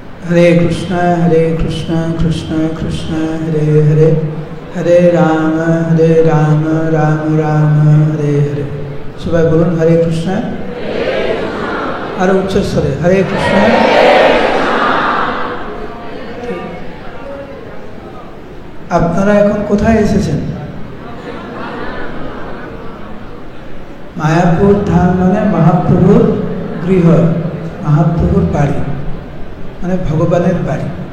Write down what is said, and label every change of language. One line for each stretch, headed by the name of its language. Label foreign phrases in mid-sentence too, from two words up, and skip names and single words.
Sanskrit: हरे कृष्ण कृष्ण कृष्ण हरे हरे, हरे राम राम राम हरे हरे।
Bangla: সবাই বলুন
Sanskrit: हरे कृष्ण।
Bangla: আর উচ্চ স্বরে
Sanskrit: हरे कृष्ण।
Bangla: আপনারা এখন কোথায় এসেছেন? মায়াপুর ধাম মানে মহাপ্রভুর গৃহ, মহাপ্রভুর বাড়ি মানে ভগবানের বাড়ি।